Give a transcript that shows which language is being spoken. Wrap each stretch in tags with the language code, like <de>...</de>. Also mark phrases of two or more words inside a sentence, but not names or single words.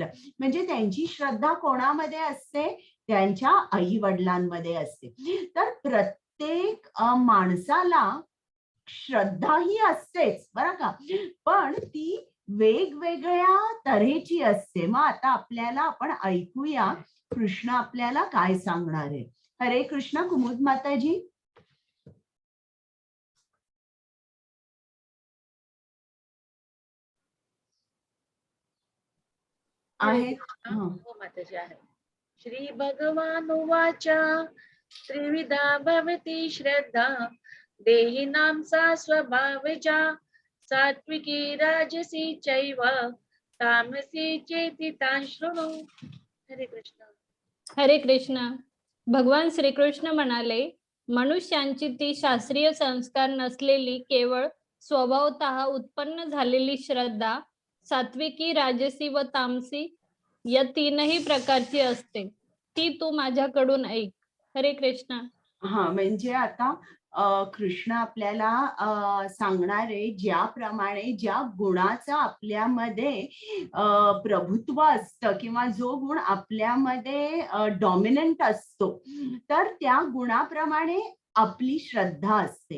<mr>म्हणजे त्यांची श्रद्धा कोणामध्ये असते? त्यांच्या आई वडिलांमध्ये असते. तर प्रत्येक माणसाला श्रद्धा ही असतेच बरं का, पण ती वेगवेगळ्या तऱ्हेची असते. मग आता आपण ऐकूया कृष्ण आपल्याला काय सांगणार आहे. हरे कृष्ण. कुमुद माताजी. आहेत. हं. हो माताजी आहे.</mr> <sa>श्री भगवान उवाच त्रिविधा भवति श्रद्धा देहिनां सा स्वभावजा सात्विकी राजसी चैव तामसी चेति तां शृणु.</sa> <mr>हरे कृष्ण. हरे कृष्ण. भगवान श्रीकृष्ण म्हणाले, मनुष्यांची ती शास्त्रीय संस्कार नसलेली केवळ स्वभावतः उत्पन्न झालेली श्रद्धा सात्विकी, राजसी व तामसी या तीनही प्रकारची असते. ती तू माझ्याकडून ऐक. हरे कृष्ण. हा, म्हणजे आता कृष्ण आपल्याला सांगणार आहे, ज्याप्रमाणे ज्या गुणाचं आपल्यामध्ये प्रभुत्व असतं किंवा जो गुण आपल्यामध्ये डॉमिनंट असतो, तर त्या गुणाप्रमाणे आपली श्रद्धा असते.</mr>